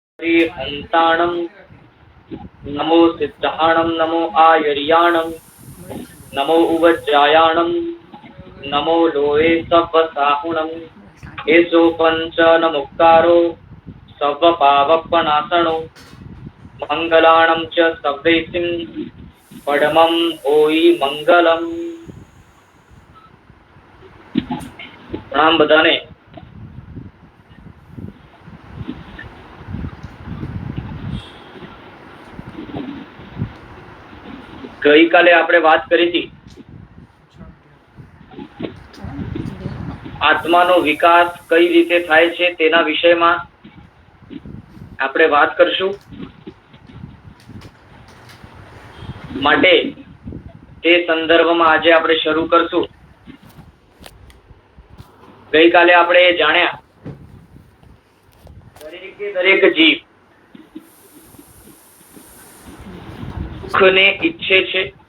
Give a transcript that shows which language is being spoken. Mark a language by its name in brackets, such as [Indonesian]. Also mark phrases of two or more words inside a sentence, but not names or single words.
[Prakrit languages] हंताणं नमो सिद्धाणं नमो आयर्याणं नमो उवज्रायाणं नमो लोये सव्वसाहुणं एषो पंच नमुक्तारो सर्वपावपनाशनो मंगलाणं च सव्येसिं परमं होई मंगलम। [Gujarati] પ્રણામ બધાને। ગઈ કાલે આપણે બાત કરી થી આત્માનો વિકાસ કઈ રીતે થાય છે તેના વિષયમાં આપણે વાત કરશું। માટે તે સંદર્ભમાં આજે આપણે શરૂ કરશું। ગઈકાલે આપણે જાણ્યા દરેક જીવ સુખને ઈચ્છે છે।